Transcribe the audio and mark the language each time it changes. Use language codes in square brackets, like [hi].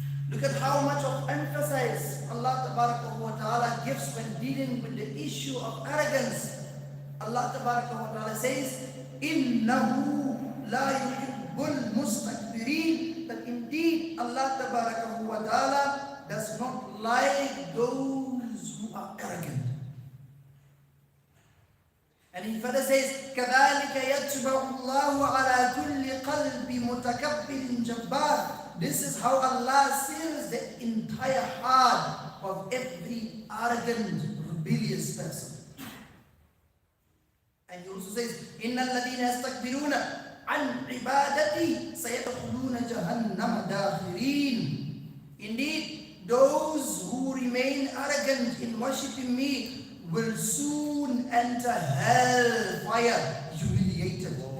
[en] Look at how much of emphasis Allah wa Ta'ala gives when dealing with the issue of arrogance. [ar] Allah wa Ta'ala says, إِنَّهُ لَا يُحِبُّ الْمُسْتَكْبِرِينَ. [en] That indeed Allah wa Ta'ala does not like those who are arrogant. And He further says, [ar] كَذَلِكَ يَتْبَعُ اللَّهُ عَلَى كُلِّ قَلْبِ مُتَكَبِّرٍ جَبَّارٍ. [en] This is how Allah seals the entire heart of every arrogant, rebellious person. And He also says, [ar] إِنَّ الَّذِينَ يَسْتَكْبِرُونَ عَنْ عِبَادَتِي سَيَدْخُلُونَ جَهَنَّمَ دَاخِرِينَ. [en] Indeed, those who remain arrogant in worshipping me will soon enter hellfire, humiliated.